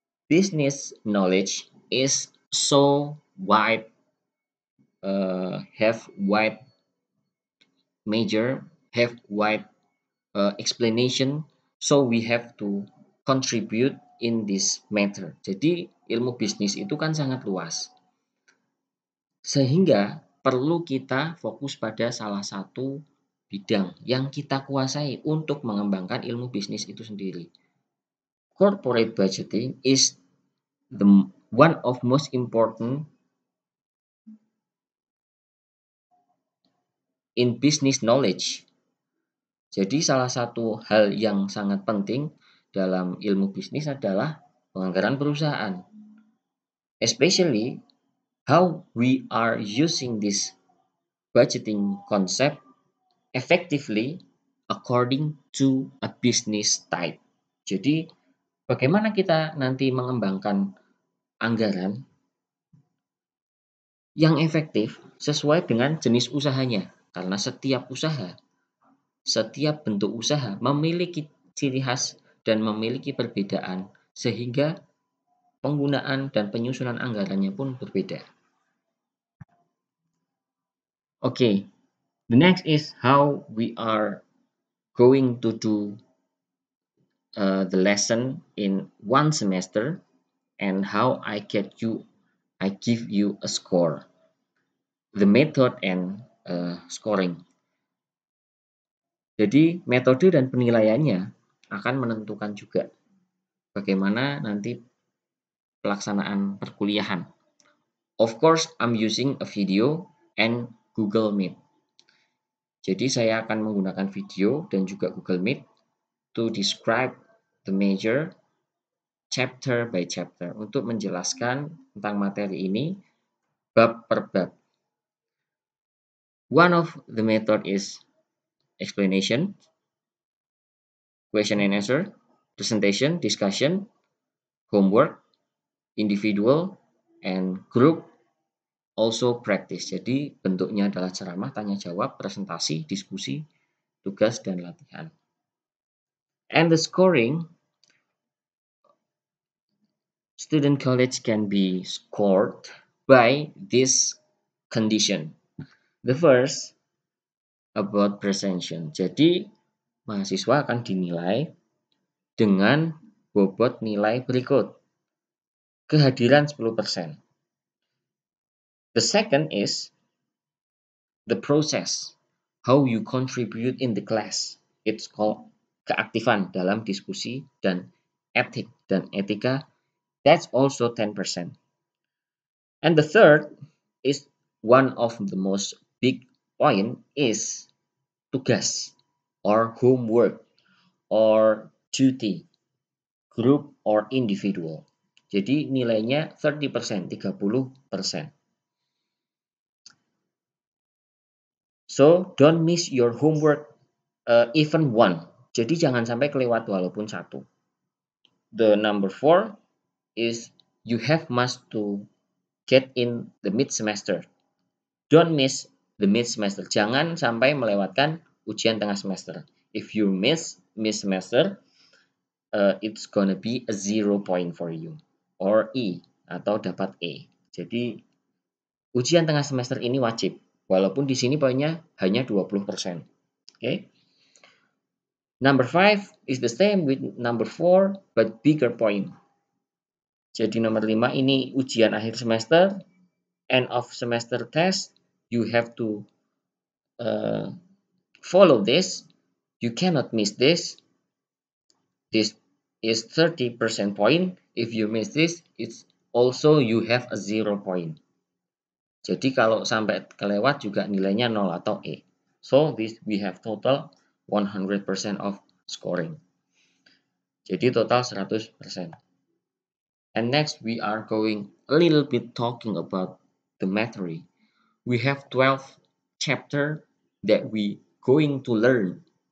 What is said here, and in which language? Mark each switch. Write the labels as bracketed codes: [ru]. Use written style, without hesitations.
[en] Business knowledge is so wide have wide major, have wide explanation, so we have to contribute in this matter. [id] Jadi ilmu bisnis itu kan sangat luas, sehingga perlu kita fokus pada salah satu bidang yang kita kuasai untuk mengembangkan ilmu bisnis itu sendiri. [en] Corporate budgeting is the one of most important in business knowledge. [id] Jadi salah satu hal yang sangat penting dalam ilmu bisnis adalah penganggaran perusahaan. [en] Especially how we are using this budgeting concept effectively according to a business type. [id] Jadi bagaimana kita nanti mengembangkan anggaran yang efektif sesuai dengan jenis usahanya. Karena setiap usaha, setiap bentuk usaha memiliki ciri khas dan memiliki perbedaan, sehingga penggunaan dan penyusunan anggarannya pun berbeda. [en] Okay, the next is how we are going to do the lesson in one semester and how I give you a score. The method and scoring. [id] Jadi metode dan penilaiannya akan menentukan juga bagaimana nanti pelaksanaan perkuliahan. [en] Of course, I'm using a video and Google Meet. [id] Jadi saya akan menggunakan video dan juga Google Meet [en] to describe the major chapter by chapter [id] untuk menjelaskan tentang materi ini bab per bab. [en] One of the method is explanation, question and answer, presentation, discussion, homework, individual, and group, also practice. [id] Jadi bentuknya adalah ceramah, tanya jawab, presentasi, diskusi, tugas, dan latihan. [en] And the scoring, student college can be scored by this condition. The first, about presentation. [id] Jadi mahasiswa akan dinilai dengan bobot nilai berikut. Kehadiran 10%. [en] The second is the process, how you contribute in the class. It's called [id] keaktifan dalam diskusi dan etik dan etika. [en] That's also 10%. And the third is one of the most big point is tugas or homework or duty, group or individual. [id] Jadi nilainya 30%, 30%. [en] So don't miss your homework even one. [id] Jadi jangan sampai kelewat walaupun satu. [en] The number 4 is you have must to get in the mid semester. Don't miss the mid semester. [id] Jangan sampai melewatkan ujian tengah semester. [en] If you miss mid semester, it's gonna be a 0 point for you or E [id] atau dapat E. Jadi ujian tengah semester ini wajib. Walaupun di sini poinnya hanya 20%. Okay? [en] Number 5 is the same with number 4 but bigger point. [id] Jadi nomor 5 ini ujian akhir semester, [en] end of semester test, you have to follow this. You cannot miss this. This is 30% point. If you miss this, it's also you have a 0 point. [id] Jadi kalau sampai kelewat juga nilainya 0 atau E. [en] So this we have total 100% of scoring. [id] Jadi total 100%. [en] And next we are going a little bit talking about the material. We have 12 chapter that we going to learn.